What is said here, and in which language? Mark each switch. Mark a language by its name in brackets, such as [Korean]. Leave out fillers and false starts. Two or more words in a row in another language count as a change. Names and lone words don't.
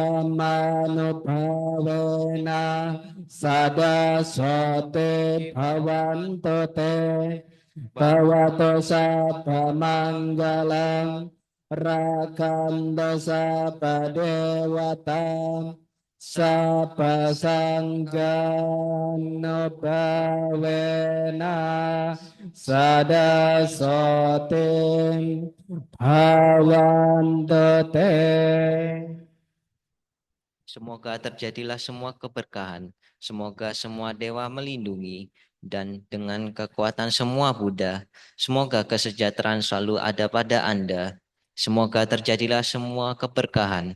[Pali] Dhammanubhavena Sada sote bhavantu te bhavato sabba manggalam rakanta sabba dewata sabba sangganubhavena sada sote bhavantu te. [Indonesian] Semoga terjadilah semua keberkahan. Semoga semua dewa melindungi. Dan dengan kekuatan semua Buddha, semoga kesejahteraan selalu ada pada Anda. Semoga terjadilah semua keberkahan.